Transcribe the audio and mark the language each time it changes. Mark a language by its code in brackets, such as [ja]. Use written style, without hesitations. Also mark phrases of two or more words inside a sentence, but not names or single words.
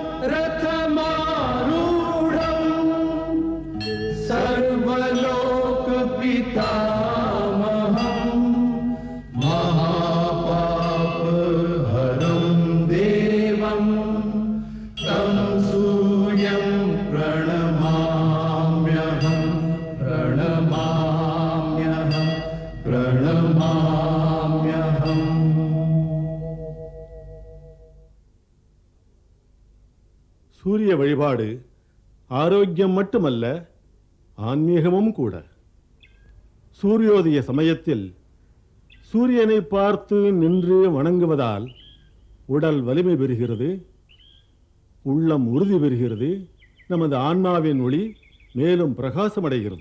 [sa] रथमारूढं सर्वलोकपितामहं महापापहरं देवं तं सूर्यं प्रणमाम्यहं प्रणमाम्यहं प्रणमाम्यहम् [ta] சூரிய வழிபாடு ஆரோக்கியம் மட்டுமல்ல, ஆன்மீகமும் கூட. சூரியோதய சமயத்தில் சூரியனை பார்த்து நின்று வணங்குவதால் உடல் வலிமை பெறுகிறது, உள்ளம் உறுதி பெறுகிறது, நமது ஆன்மாவின் ஒளி மேலும் பிரகாசமடைகிறது.